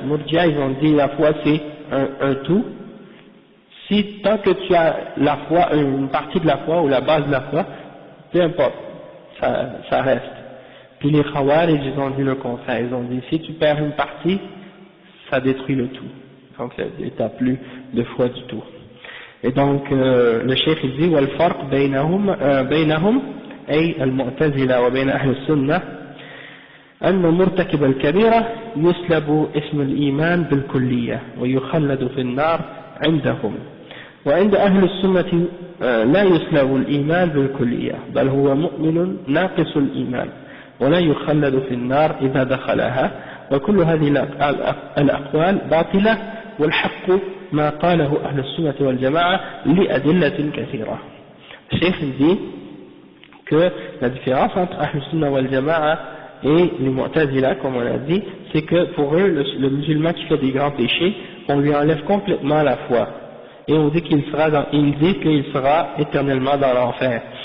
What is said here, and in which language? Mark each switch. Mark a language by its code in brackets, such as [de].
[fr] Les Murji'a ils ont dit la foi c'est un tout. Si tant que tu as la foi, une partie de la foi ou la base de la foi, peu importe, ça reste. Puis les Khawarij ils ont dit le contraire. Ils ont dit si tu perds une partie, ça détruit le tout. Donc tu n'as plus de foi du tout. Et donc le cheikh il dit [ar] والفرق بينهم أي المعتزلة وبين أهل السنة أن مرتكب الكبيرة يسلب اسم الإيمان بالكلية ويخلد في النار عندهم، وعند أهل السنة لا يسلب الإيمان بالكلية بل هو مؤمن ناقص الإيمان ولا يخلد في النار إذا دخلها، وكل هذه الأقوال باطلة والحق ما قاله أهل السنة والجماعة لأدلة كثيرة. [fr] الشيخ dit que la différence entre Ahl Sunnah wal Jama'a et les Mu'tazila, comme on a dit, c'est que pour eux, le musulman qui fait des grands péchés, on lui enlève complètement la foi. Et on dit qu'il sera éternellement dans l'enfer.